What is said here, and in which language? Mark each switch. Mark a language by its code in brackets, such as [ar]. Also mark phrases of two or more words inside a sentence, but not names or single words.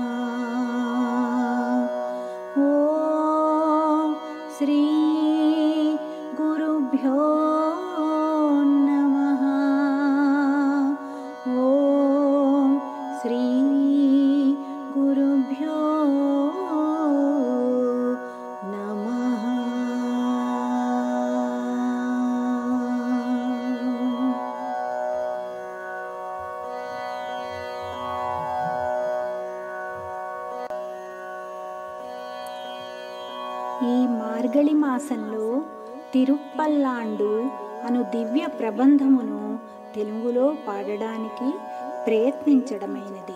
[sa] ओम श्री गुरुभ्यो नमः। ओम श्री गुरुभ्यो नमः। [te] ఈ మార్గళి మాసంలో తిరుప్పల్లాండు అను దివ్య ప్రబంధమును తెలుగులో పాడడానికి ప్రయత్నించడమైనది.